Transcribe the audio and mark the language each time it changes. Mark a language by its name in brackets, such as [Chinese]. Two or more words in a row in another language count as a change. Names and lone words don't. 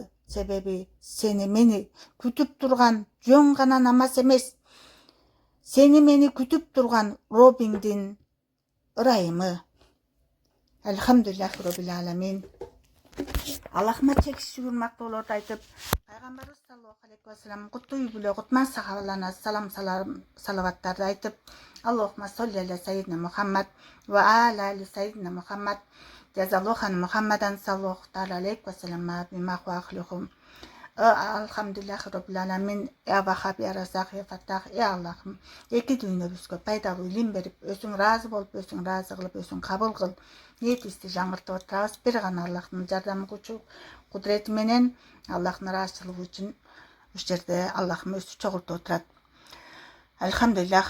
[Kyrgyz] Себеби сени мени күтүп турган жөн гана намаз эмес, сени мени күтүп турган Роббиңдин ырайымы. [Arabic] الحمد لله رب العالمين. [Kyrgyz] Аллахыма чексиз шүгүр-мактоолорду айтып, пайгамбарыбыз [Arabic] صلى الله عليه وسلم [Kyrgyz] куттуу үй бүлө кутман сахабаларына салаваттарды айтып, [Arabic] اللهم صل على سيدنا محمد وعلى آل سيدنا محمد. جزى الله محمدا صلى الله عليه وسلم بما هو أهله. الحمد لله رب العالمين. يا وهاب يا رزاق يا فتاح, я Аллахым. [Kyrgyz] Эки дүйнөбүзгө пайдалуу илим берип, өзүң ыраазы болуп, өзүң ыраазы кылып, өзүң кабыл кыл. Ниетибизди жаңыртып отурабыз. Бир гана Аллахтын жардамы күчү кудурети менен Аллахтын ыраазычылыгы үчүн ушул жерде Аллахым өзү чогултуп отурат. Элхамдулиллах.